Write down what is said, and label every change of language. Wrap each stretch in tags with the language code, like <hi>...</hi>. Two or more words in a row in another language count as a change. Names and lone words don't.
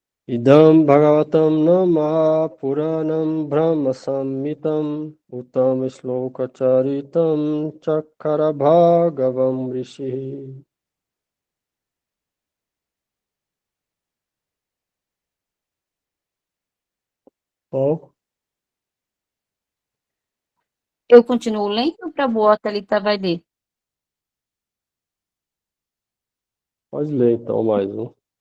<sa>Idam Bhagavatam Nama Puranam Brahma Samhitam Uttam Shloka Charitam Chakara Bhagavam Rishi.</sa> <pt>Bom, Eu continuo lendo para boa Thalita vai ler? pode ler então mais um.</pt>